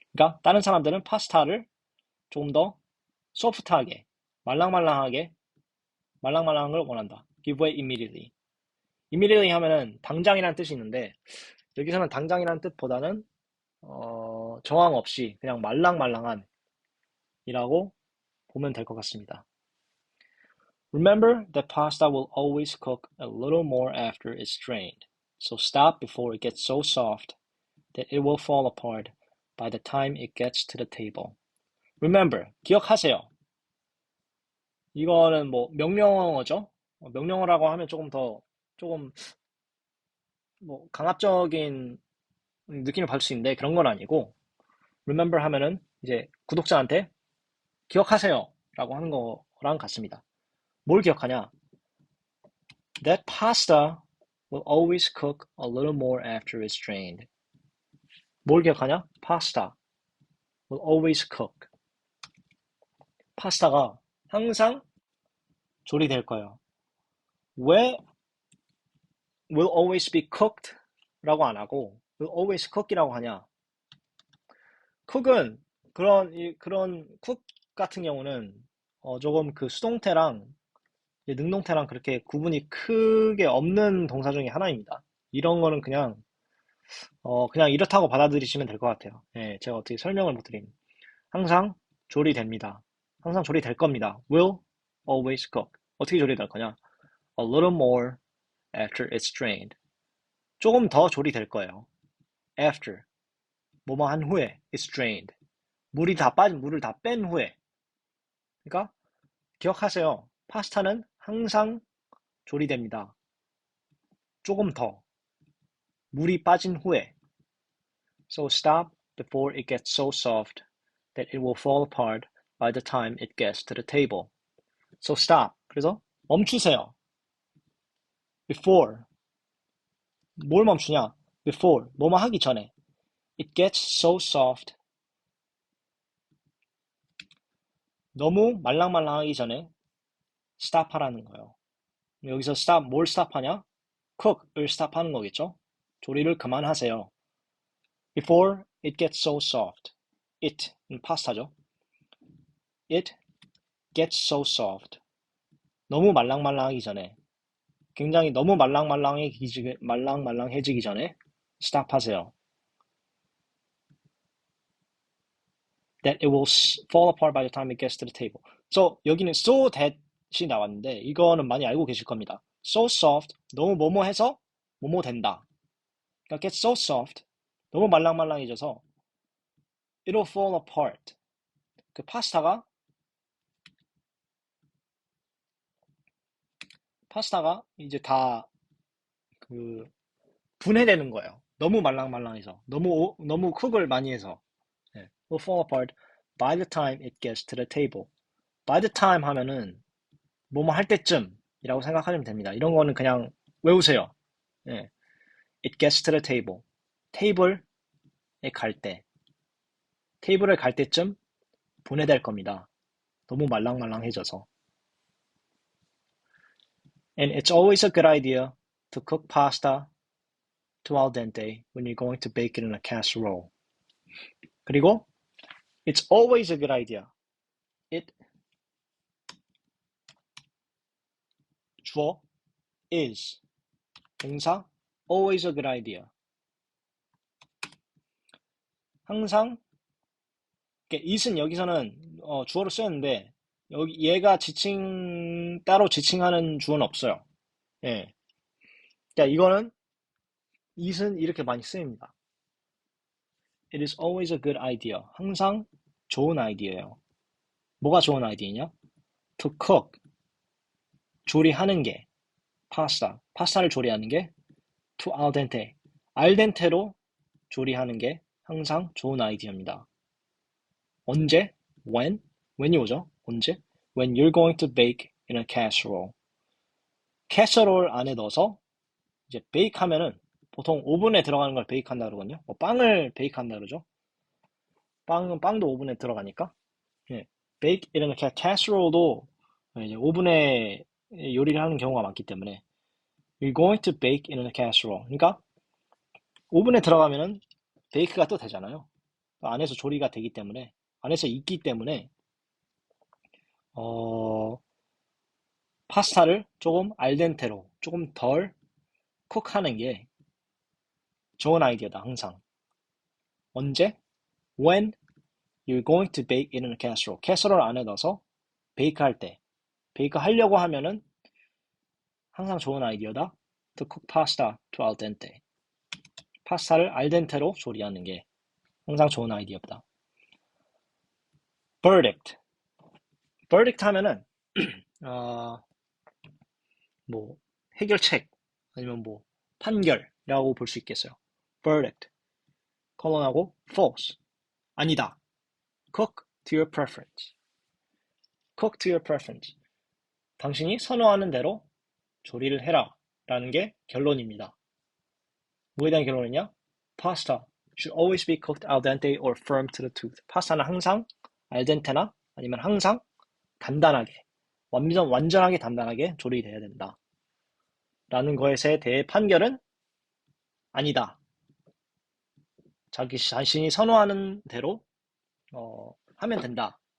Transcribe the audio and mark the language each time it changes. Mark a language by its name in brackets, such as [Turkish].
[Korean] 그러니까 다른 사람들은 파스타를 조금 더 소프트하게, 말랑말랑한 걸 원한다. [English] give way immediately. [Korean] immediately 하면은 당장이라는 뜻이 있는데 여기서는 당장이라는 뜻보다는 저항 없이 그냥 말랑말랑한 이라고 보면 될 것 같습니다. [English] Remember that pasta will always cook a little more after it's drained. So stop before it gets so soft that it will fall apart by the time it gets to the table. [Korean] Remember, 기억하세요. 이거는 뭐 명령어죠. 명령어라고 하면 조금 뭐 강압적인 느낌을 받을 수 있는데 그런 건 아니고 remember 하면은 이제 구독자한테 기억하세요 라고 하는 거랑 같습니다. 뭘 기억하냐? [English] That pasta will always cook a little more after it's drained. [Korean] 뭘 기억하냐? [English] Pasta will always cook. [Korean] 파스타가 항상 조리될 거예요. [English] 왜 will always be cooked [Korean] 라고 안 하고 [English] will always cook이라고 하냐? [Korean] cook은 그런 cook 같은 경우는 조금 그 수동태랑 능동태랑 그렇게 구분이 크게 없는 동사 중에 하나입니다. 이런 거는 그냥 이렇다고 받아들이시면 될 것 같아요. 예, 제가 어떻게 설명을 못 드림. 항상 조리됩니다. 항상 조리될 겁니다. [English] will always cook. [Korean] 어떻게 조리될 거냐? [English] A little more after it's drained. [Korean] 조금 더 조리될 거예요. after. 뭐뭐 한 후에 it's drained. 물을 다 뺀 후에. 그러니까 기억하세요. 파스타는 항상 조리됩니다. 조금 더. 물이 빠진 후에. [English] So stop before it gets so soft that it will fall apart by the time it gets to the table. So stop. [Korean] 그래서 멈추세요. Before. 뭘 멈추냐? Before. 뭐뭐 하기 전에. [English] It gets so soft. [Korean] 너무 말랑말랑하기 전에 stop 하라는 거예요. 여기서 stop, 뭘 stop 하냐? cook을 stop 하는 거겠죠? 조리를 그만하세요. [English] Before it gets so soft. it은 [Korean] 파스타죠. [English] It gets so soft. [Korean] 너무 말랑말랑하기 전에. 굉장히 너무 말랑말랑해지기 전에 stop 하세요. [English] That it will fall apart by the time it gets to the table. [Korean] So 여기는 so that이 나왔는데 이거는 많이 알고 계실 겁니다. So soft, 너무 뭐뭐해서 뭐뭐 된다. 그러니까 get so soft, 너무 말랑말랑해져서 [English] it'll fall apart. [Korean] 그 파스타가 이제 다 그 분해되는 거예요. 너무 말랑말랑해서 너무 쿡을 많이 해서 [English] will fall apart by the time it gets to the table. [Korean] by the time 하면은 뭐뭐 할 때쯤이라고 생각하시면 됩니다. 이런 거는 그냥 외우세요. [English] 예. it gets to the table. [Korean] 테이블에 갈 때. 테이블에 갈 때쯤 분해될 겁니다. 너무 말랑말랑해져서. [English] And it's always a good idea to cook pasta to al dente when you're going to bake it in a casserole. 그리고 it's always a good idea. it 주어 is 동사 always a good idea. [Korean] 항상 it은 여기서는 주어로 쓰였는데 여기 얘가 따로 지칭하는 주어는 없어요. 예. 그러니까 이거는 it은 이렇게 많이 쓰입니다. [English] It is always a good idea. [Korean] 항상 좋은 아이디어예요. 뭐가 좋은 아이디어냐? To cook. 조리하는 게. 파스타를 조리하는 게. To al dente. al dente로 조리하는 게 항상 좋은 아이디어입니다. 언제? when이 오죠? 언제? [English] When you're going to bake in a casserole. [Korean] casserole 안에 넣어서 이제 bake 하면은 보통 오븐에 들어가는 걸 베이크 한다 그러거든요. 빵을 베이크 한다 그러죠. 빵도 오븐에 들어가니까. 예. bake 이런 casserole도 이제 오븐에 요리를 하는 경우가 많기 때문에 [English] You're going to bake in a casserole. [Korean] 그러니까 오븐에 들어가면은 베이크가 또 되잖아요. 안에서 조리가 되기 때문에 안에서 익기 때문에 파스타를 조금 알덴테로 조금 덜 쿡하는 게 좋은 아이디어다. 항상. 언제? [English] When you're going to bake it in a casserole. [Korean] 캐서롤 안에 넣어서 베이크 할 때. 베이크 하려고 하면은 항상 좋은 아이디어다. [English] To cook pasta to al dente. [Korean] 파스타를 알덴테로 조리하는 게 항상 좋은 아이디어다. [English] verdict. [Korean] verdict 하면은 뭐 해결책 아니면 뭐 판결이라고 볼 수 있겠어요. verdict. 컬런하고 false. 아니다. [English] cook to your preference. cook to your preference. [Korean] 당신이 선호하는 대로 조리를 해라 라는 게 결론입니다. 뭐에 대한 결론이냐? [English] Pasta should always be cooked al dente or firm to the tooth. [Korean] 파스타는 항상 al dente나 아니면 항상 단단하게 완전하게 단단하게 조리돼야 된다. 라는 것에 대해 판결은 아니다. 자기 자신이 선호하는 대로 하면 된다.